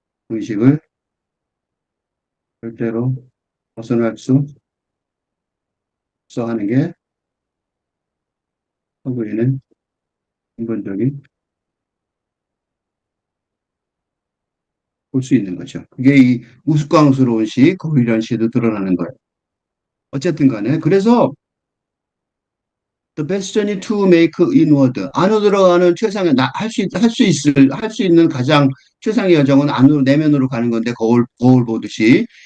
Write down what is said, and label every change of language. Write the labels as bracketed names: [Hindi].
[Korean] 의식을 절대로 벗어날 수 없어 하는 게 서구인의 근본적인 볼 수 있는 거죠. 그게 이 우스꽝스러운 시, 거리란 시에도 드러나는 거예요. 어쨌든 간에. 그래서 [English] the best journey to make inward. [Korean] 안으로 들어가는 최상의, 할 수 있는 가장 최상의 여정은 안으로, 내면으로 가는 건데, 거울 보듯이.